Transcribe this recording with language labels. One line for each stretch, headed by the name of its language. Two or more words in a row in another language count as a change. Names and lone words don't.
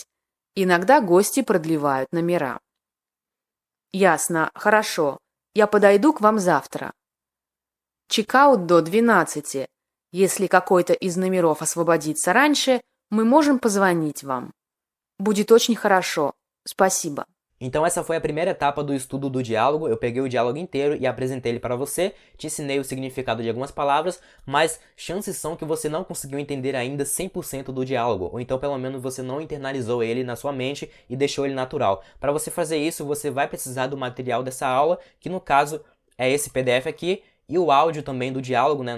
Russian: Иногда гости продлевают номера. Ясно, хорошо. Я подойду к вам завтра. Чекаут до 12. Если какой-то из номеров освободится раньше, мы можем позвонить вам. Будет очень хорошо. Спасибо.
Portuguese: Então essa foi a primeira etapa do estudo do diálogo. Eu peguei o diálogo inteiro e apresentei ele para você, te ensinei o significado de algumas palavras, mas chances são que você não conseguiu entender ainda 100% do diálogo, ou então pelo menos você não internalizou ele na sua mente e deixou ele natural. Para você fazer isso, você vai precisar do material dessa aula, que no caso é esse PDF aqui, E o áudio também do diálogo, né?